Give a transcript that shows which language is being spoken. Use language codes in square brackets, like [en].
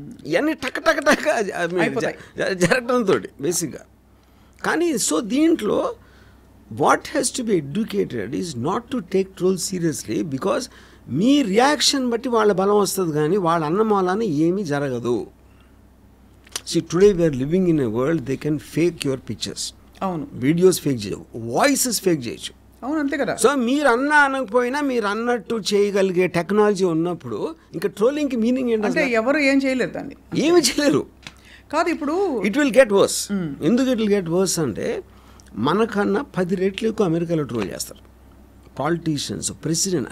[te] ఇవన్నీ టక్ టక్ టక్ జరగడంతో బేసిక్గా. కానీ సో దీంట్లో [en] what has to be educated is not to take troll seriously, [te] because మీ reaction బట్టి వాళ్ళ బలం వస్తుంది, కానీ వాళ్ళ అన్నమాలాన ఏమీ జరగదు. [en] See, today we are living in a world they can fake your pictures. [te] అవును, వీడియోస్ ఫేక్ చేయవు, వాయిసెస్ ఫేక్ చేయొచ్చు. అవును, అంతే కదా. సో మీరు అనకపోయినా మీరు అన్నట్టు చేయగలిగే టెక్నాలజీ ఉన్నప్పుడు ఇంకా ట్రోలింగ్కి మీనింగ్ ఏంటంటే ఎవరు ఏం చేయలేరు, దాన్ని ఏమి చేయలేరు. కాదు, ఇప్పుడు [en] It will get worse. [te] ఎందుకు [en] it will get worse [te] అంటే మనకన్నా 10 రెట్లు ఎక్కువ అమెరికాలో ట్రోల్ చేస్తారు పాలిటీషియన్స్, ప్రెసిడెంట్.